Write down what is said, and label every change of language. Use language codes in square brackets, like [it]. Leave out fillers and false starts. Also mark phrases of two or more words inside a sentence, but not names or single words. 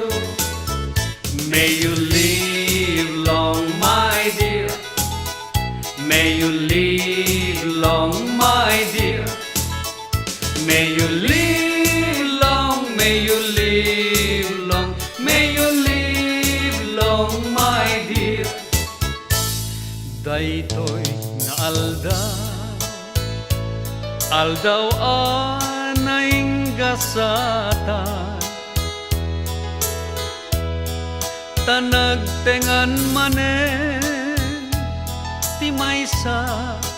[en] May you live long, my dear. May you live long, my dear. May you live long, may you live long, may you live long, my dear. [ilo] Daytoy nga aldaw anay gasatan, tanagtengan manen ti maysa